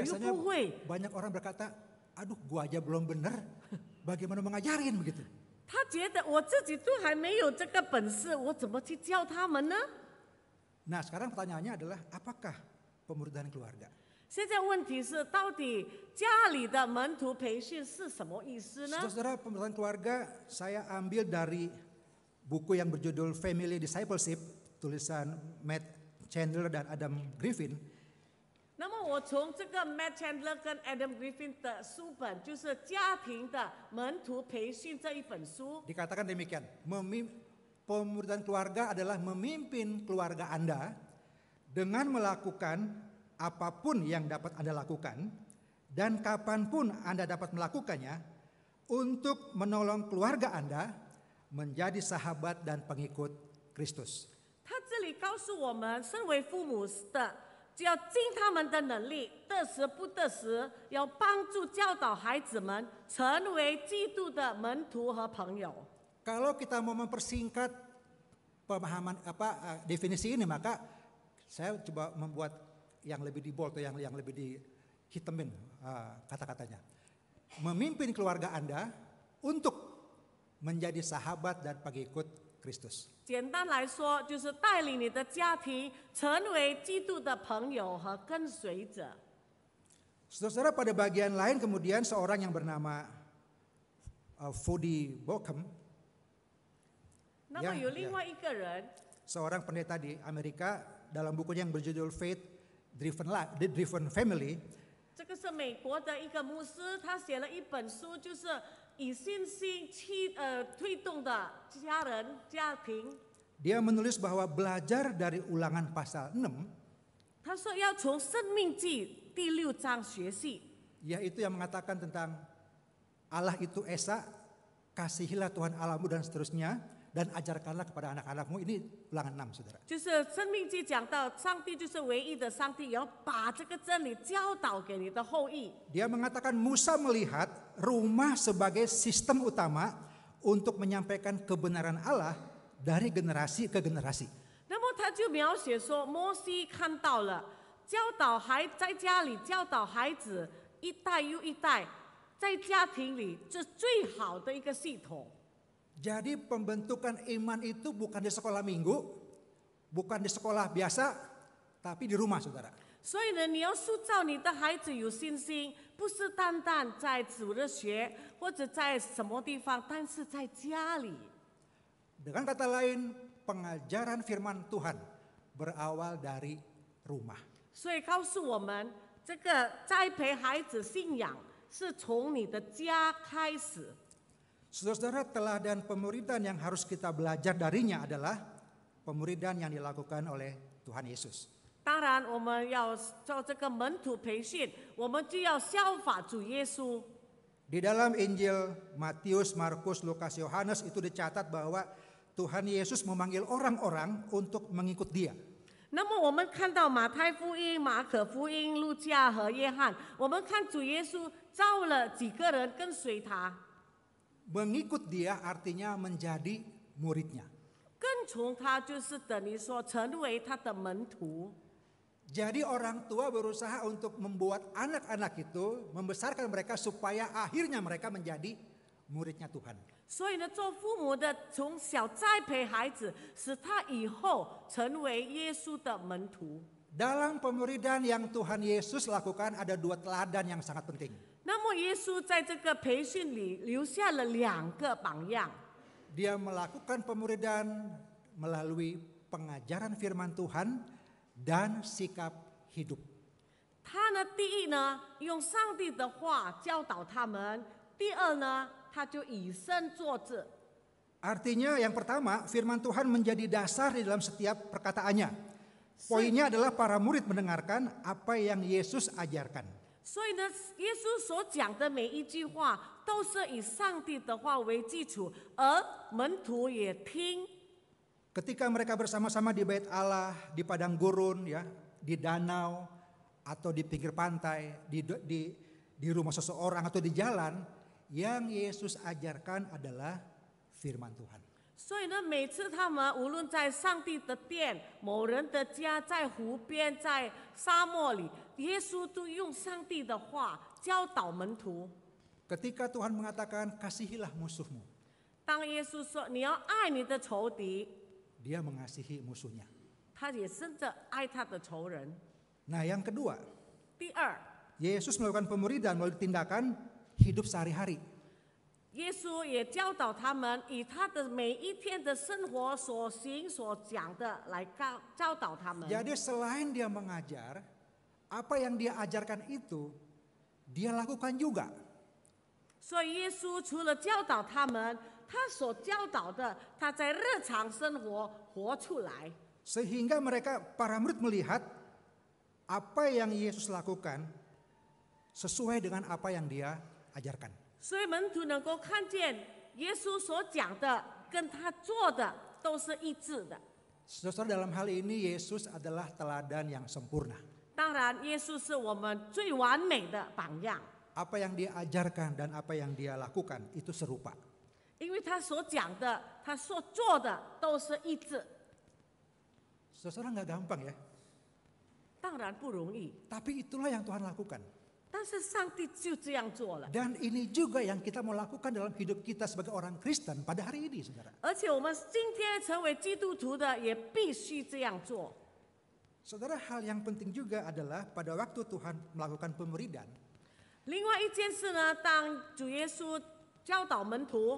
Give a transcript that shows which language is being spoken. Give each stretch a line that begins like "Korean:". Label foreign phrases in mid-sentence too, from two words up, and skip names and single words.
Indonesian: Biasanya
Chinese: 不会。
Indonesian: banyak orang berkata, aduh gua aja belum bener, bagaimana mengajarin begitu.
Chinese: 他觉得我自己都还没有这个本事，我怎么去教他们呢？
Indonesian: Nah sekarang pertanyaannya adalah, apakah pemuridan keluarga?
Chinese: 现在问题是，到底家里的门徒培训是什么意思呢？
Indonesian: Saudara-saudara, pemuridan keluarga saya ambil dari buku yang berjudul Family Discipleship, tulisan Matt Chandler dan Adam Griffin.
Chinese: 那么我从这个 Matt Chandler 跟 Adam Griffin 的书本，就是家庭的门徒培训这一本书，
Indonesian: Dikatakan demikian, pemuridan keluarga adalah memimpin keluarga Anda dengan melakukan apapun yang dapat Anda lakukan dan kapanpun Anda dapat melakukannya untuk menolong keluarga Anda menjadi sahabat dan pengikut Kristus.
Chinese: 他这里告诉我们，身为父母的，只要尽他们的能力，得时不得时，要帮助教导孩子们成为基督的门徒和朋友。
Indonesian: Kalau kita mau mempersingkat pemahaman definisi ini, maka saya coba membuat yang lebih di bold atau yang lebih dihitemin kata-katanya. Memimpin keluarga Anda untuk menjadi sahabat dan pengikut Kristus.
Chinese: 简单来说，就是带领你的家庭成为基督的朋友和跟随者。
Indonesian: Saudara-saudara, pada bagian lain kemudian seorang yang bernama Fody Baucham,
Chinese: 那么有另外一个人，
Indonesian: seorang pendeta di Amerika, dalam bukunya yang berjudul Faith Driven Family,
Chinese: 这个是美国的一个牧师，他写了一本书，就是以信心推动的家人家庭。
Indonesian: Dia menulis bahwa belajar dari Ulangan pasal 6,
Chinese: 他说要从《生命记》第6章学习，
Indonesian: yaitu yang mengatakan tentang Allah itu Esa, kasihilah Tuhan Allahmu dan seterusnya, dan ajarkanlah kepada anak-anakmu. Ini Ulangan 6, saudara.
Chinese: 就是《生命记》讲到上帝就是唯一的上帝，也要把这个真理教导给你的后裔。
Indonesian: Dia mengatakan Musa melihat rumah sebagai sistem utama untuk menyampaikan kebenaran Allah dari generasi ke generasi.
Chinese: 那么他就描写说，摩西看到了教导在家里教导孩子，一代又一代，在家庭里这最好的一个系统。
Indonesian: Jadi pembentukan iman itu bukan di sekolah minggu, bukan di sekolah biasa, tapi di rumah, saudara.
Chinese: 所以呢，你要塑造你的孩子有信心，不是单单在主日学或者在什么地方，但是在家里。
Indonesian: Dengan kata lain, pengajaran firman Tuhan berawal dari rumah.
Chinese: 所以告诉我们，这个栽培孩子信仰是从你的家开始。
Indonesian: Saudara-saudara, teladan pemuridan yang harus kita belajar darinya adalah pemuridan yang dilakukan oleh Tuhan Yesus.
Chinese: 当然，我们要做这个门徒培训，我们就要效法主耶稣。
Indonesian: Di dalam Injil Matius, Markus, Lukas, Yohanes itu dicatat bahwa Tuhan Yesus memanggil orang-orang untuk mengikut Dia.
Chinese: 那么我们看到马太福音、马可福音、路加和约翰，我们看主耶稣召了几个人跟随他，
Indonesian: Mengikut Dia artinya menjadi muridnya.
Chinese: 跟从他就是等于说成为他的门徒。
Indonesian: Jadi orang tua berusaha untuk membuat anak-anak itu, membesarkan mereka supaya akhirnya mereka menjadi muridnya Tuhan.
Chinese: 所以呢，做父母的从小栽培孩子，使他以后成为耶稣的门徒。
Indonesian: Dalam pemuridan yang Tuhan Yesus lakukan ada dua teladan yang sangat penting.
Chinese: 那么耶稣在这个培训里留下了2个榜样。
Indonesian: Dia melakukan pemuridan melalui pengajaran firman Tuhan dan sikap hidup.
Chinese: 他呢，第一呢，用上帝的话教导他们；第二呢，他就以身作则。
Indonesian: Artinya yang pertama, firman Tuhan menjadi dasar di dalam setiap perkataannya. Poinnya adalah para murid mendengarkan apa yang Yesus ajarkan.
Chinese: 所以呢，耶稣所讲的每一句话都是以上帝的话为基础，而门徒也听。
Indonesian: Ketika mereka bersama-sama di bait Allah, di padang gurun, ya, di danau, atau di pinggir pantai, di rumah seseorang atau di jalan, yang Yesus ajarkan adalah firman Tuhan.
Chinese: 所以呢，每次他们无论在上帝的殿、某人的家、在湖边、在沙漠里，耶稣都用上帝的话教导门徒。
Indonesian: Ketika Tuhan mengatakan kasihilah musuhmu,
Chinese: 当耶稣说你要爱你的仇敌，
Indonesian: dia mengasihi musuhnya.
Chinese: 他也真的爱他的仇人。
Indonesian: Nah yang kedua,
Chinese: 第二，
Indonesian: Yesus melakukan pemuridan melalui tindakan hidup sehari-hari.
Chinese: 耶稣也教导他们以他的每一天的生活所行所讲的来教导他们。
Indonesian: Jadi selain dia mengajar, apa yang dia ajarkan itu dia lakukan juga.
Chinese: 所以耶稣除了教导他们，他所教导的，他在日常生活活出来。
Indonesian: Sehingga mereka para murid melihat apa yang Yesus lakukan sesuai dengan apa yang dia ajarkan.
Chinese: 所以门徒能够看见耶稣所讲的跟他做的都是一致的。
Indonesian: Saudara, dalam hal ini Yesus adalah teladan yang sempurna.
Chinese: 当然，耶稣是我们最完美的榜样，
Indonesian: Apa yang dia ajarkan dan apa yang dia lakukan itu serupa.
Chinese: 因为他所讲的、他所做的都是一致。
Indonesian: Saudara, nggak gampang ya.
Chinese: 当然不容易，
Indonesian: Tapi itulah yang Tuhan lakukan.
Chinese: 但是上帝就这样做了。
Indonesian: Dan ini juga yang kita mau lakukan dalam hidup kita sebagai orang Kristen pada hari ini, saudara.
Chinese: 而且我们今天成为基督徒的，也必须这样做。
Indonesian: Saudara, hal yang penting juga adalah pada waktu Tuhan melakukan pemuridan,
Chinese: 另外一件事呢，当主耶稣教导门徒，